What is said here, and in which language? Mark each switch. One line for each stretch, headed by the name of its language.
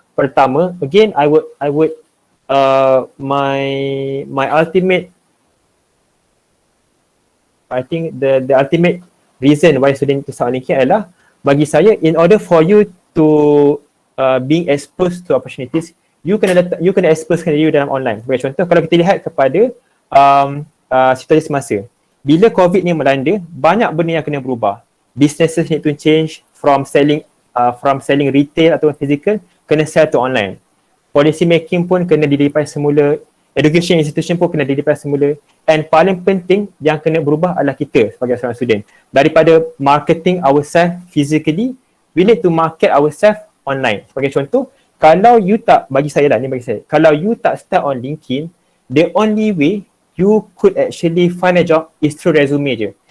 English: Pertama, again I would my ultimate, I think the ultimate reason why student to start LinkedIn adalah,
Malay: bagi saya,
English: in order for you to being exposed to opportunities,
Malay: you kena exposekan diri dalam online. Sebagai contoh, kalau kita lihat kepada situasi semasa, bila COVID ni melanda, banyak benda yang kena berubah.
English: Businesses need to change from selling retail
Malay: atau physical, kena
English: sell to online.
Malay: Policy making pun kena daripada semula, education institution pun kena daripada semula, and paling penting yang kena berubah adalah kita sebagai seorang student.
English: Daripada marketing ourselves physically, we need to market ourselves online.
Malay: Sebagai contoh, kalau you tak, bagi saya, kalau you tak start on LinkedIn,
English: the only way you could actually find a job is through resume je.